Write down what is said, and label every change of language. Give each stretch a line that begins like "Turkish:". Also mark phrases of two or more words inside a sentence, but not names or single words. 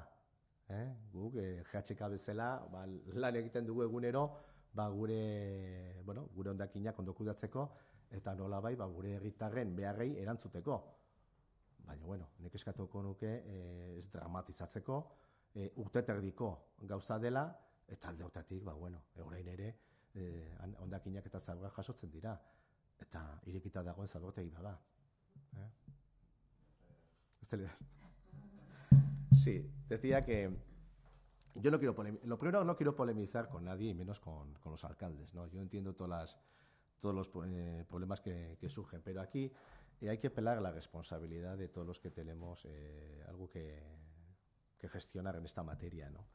Basque: Guk, GHK bezala, lan egiten dugu egunero, gure hondakinak ondo kudeatzeko, eta nolabait gure herritarren beharrei erantzuteko. Baina, nik eskatuko nuke ez dramatizatzeko, urteterdiko gauza dela, eta alde horretatik, orain ere, hondakinak eta zaborrak jasotzen dira, eta irekita dagoen zabortegi bada.
Spanish: Sí, decía que yo no quiero lo primero, no quiero polemizar con nadie y menos con los alcaldes, ¿no? Yo entiendo todos los problemas que surgen, pero aquí hay que apelar a la responsabilidad de todos los que tenemos algo que gestionar en esta materia, ¿no?